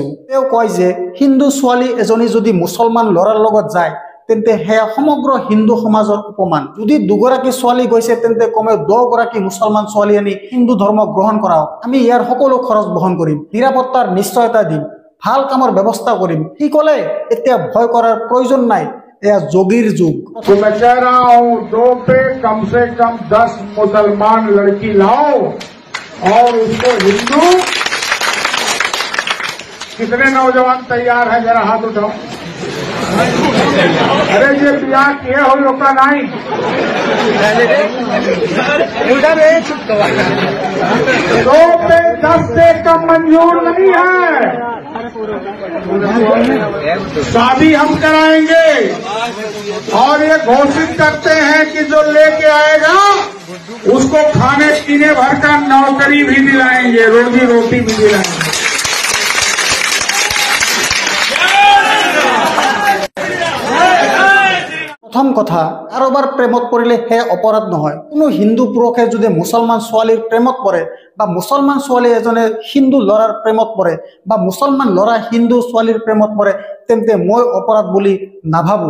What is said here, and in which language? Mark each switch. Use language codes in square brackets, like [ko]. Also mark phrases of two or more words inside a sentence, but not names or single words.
[as] তেওঁ কয় যে হিন্দু ছোৱালী এজনী যদি মুছলমান ল'ৰাৰ লগত যায় তেন্তে সেয়া সমগ্ৰ হিন্দু সমাজৰ অপমান। যদি দুগৰাকী ছোৱালী গৈছে তেন্তে কমেও 10 গৰাকী মুছলমান ছোৱালী আনি হিন্দু ধৰ্ম গ্ৰহণ কৰাওক, আমি ইয়াৰ সকলো খৰচ বহন কৰিম, নিৰাপত্তাৰ নিশ্চয়তা দিম, ভাল কামৰ ব্যৱস্থা কৰিম। সি ক'লে এতিয়া ভয় কৰাৰ প্ৰয়োজন নাই, এয়া যোগীৰ যুগ। [hi] तो मैं कह रहा हूँ 2 पे कम से कम 10 मुसलमान लड़की लाओ और उसको हिंदू। कितने नौजवान तैयार हैं जरा हाथ उठाओ। अरे ये ब्याह किए हो लोग का नहीं, 2 पे 10 से कम मंजूर नहीं है। शादी हम कराएंगे और ये घोषित करते हैं कि जो लेके आएगा उसको खाने पीने भर का नौकरी भी दिलाएंगे, रोजी रोटी भी दिलाएंगे। [as] প্ৰথম কথা, কাৰোবাৰ প্ৰেমত পৰিলে হে অপৰাধ নহয়। কোনো হিন্দু পুৰুষে যদি মুছলমান ছোৱালীৰ প্ৰেমত পৰে বা মুছলমান ছোৱালী এজনে হিন্দু ল'ৰাৰ প্ৰেমত পৰে বা মুছলমান ল'ৰা হিন্দু ছোৱালীৰ প্ৰেমত পৰে তেন্তে মই অপৰাধ বুলি নাভাবোঁ।